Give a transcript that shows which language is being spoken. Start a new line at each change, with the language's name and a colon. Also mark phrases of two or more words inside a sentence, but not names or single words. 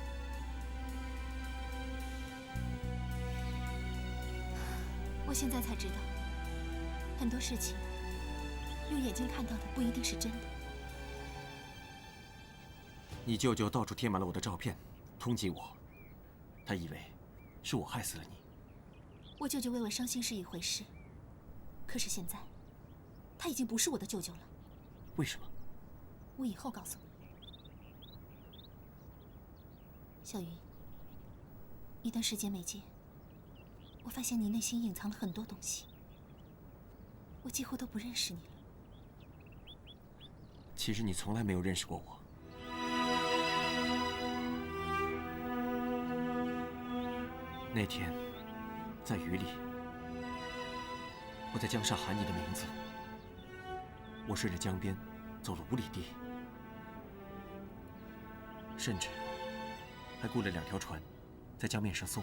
Chinese: 我現在才知道，很多事情用眼睛看到的不一定是真的。你舅舅到處貼滿了我的照片，通緝我，他以為是我害死了你。我舅舅為我傷心是一回事，可是現在，他已經不是我的舅舅了。為什麼？我以後告訴你。小雲，一段時間沒見，我發現你內心隱藏了很多東西，我幾乎都不認識你了。其實你從來沒有認識過我。那天，在雨裡，我在江上喊你的名字。我順着江邊走了5里地，甚至還雇了2條船，在江面上搜。